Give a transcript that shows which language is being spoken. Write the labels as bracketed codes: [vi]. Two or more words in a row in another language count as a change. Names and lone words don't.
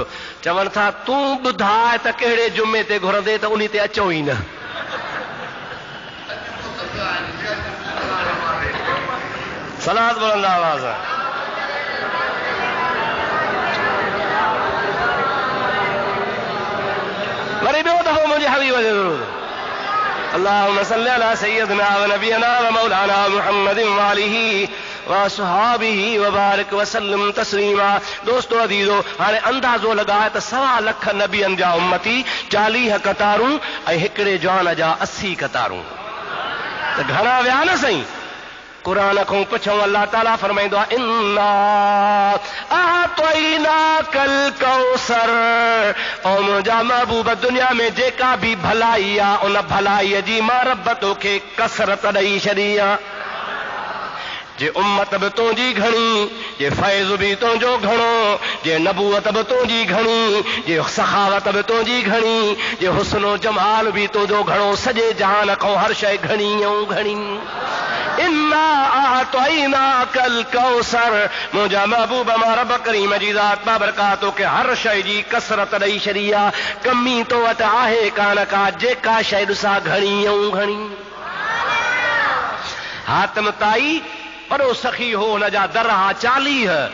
[sd] चवनि था तूं ॿुधाए त कहिड़े जुमे ते घुरंदे त उन ते अचो ई न। सलात बोलंदा आवाज़। वरी ॿियो दफ़ो मुंहिंजे हबीब ते दुरूद। [ar] اللهم صل على سيدنا ونبينا ومولانا محمد وآله وأصحابه وبارك وسلم تسليما. [sd] दोस्तो अदीजो, हाणे अंदाज़ो लॻाए त 1.25 लख नबियनि जा उम्मती, 40 कतारूं ऐं हिकिड़े जवान जा 80 कतारूं, त घणा विया न साईं। क़ुरान खां पुछूं, अल्लाह ताला फरमाईंदो आहे [ar] إنا أعطيناك الكوثر. [sd] ऐं मुंहिंजा महबूब, दुनिया में जेका बि भलाई आहे उन भलाईअ जी मां रब तोखे कसरत ॾेई छॾी आहे। जे उम्मत बि तुंहिंजी घणी, जे फैज़ बि तुंहिंजो घणो, जे नबूअत बि तुंहिंजी घणी, जे सखावत बि तुंहिंजी घणी, जे हुस्नो जमाल बि तुंहिंजो घणो, सॼे जहान खां हर शइ घणी ऐं घणी। [ar] إنا أعطيناك الكوثر. [sd] मुंहिंजा महबूब मां रब करीम जी ज़ात बाबरकात तोखे हर शइ जी कसरत ॾेई छॾी आहे। कमी तो वटि आहे कान का, जेका शइ ॾिसां घणी ऐं घणी। हातिम ताई वॾो सखी हो, हुन जा दर हा 40।